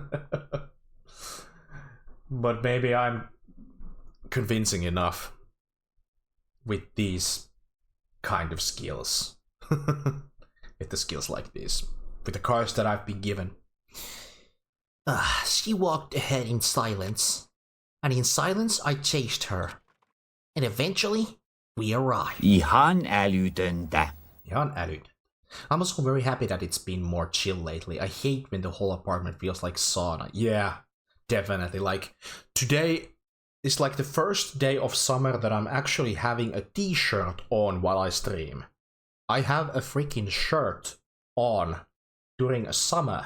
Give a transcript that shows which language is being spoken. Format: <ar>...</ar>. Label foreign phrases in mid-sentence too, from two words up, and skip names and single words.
<en>But maybe I'm convincing enough with these kind of skills. With the skills like this. With the cards that I've been given. She walked ahead in silence. And in silence I chased her. And eventually, we arrived.</en> <fi>Ihan älytöntä. Ihan älytöntä.</fi> <en>I'm also very happy that it's been more chill lately. I hate when the whole apartment feels like sauna. Yeah, definitely. Like, today is like the first day of summer that I'm actually having a t-shirt on while I stream. I have a freaking shirt on during a summer.</en>